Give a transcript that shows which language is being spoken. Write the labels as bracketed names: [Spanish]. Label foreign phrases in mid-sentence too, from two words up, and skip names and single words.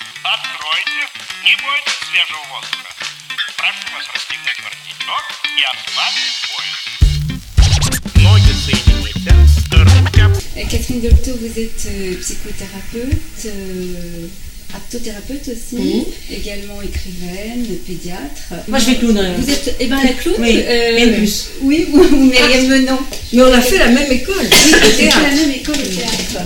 [Russian] Откройте, не бойтесь свежего воздуха. Прошу вас расстегнуть воротничок и ослабить пояс. Ноги соедините, руки. [French] Catherine Dolto, vous êtes psychothérapeute, aptothérapeute aussi, également écrivaine, pédiatre. Moi je vais clown. Vous êtes la clown. Oui, bien plus. Oui, ou Myriam Menon. Mais on a fait la même école, Oui, le vous fait théâtre. la même école de théâtre.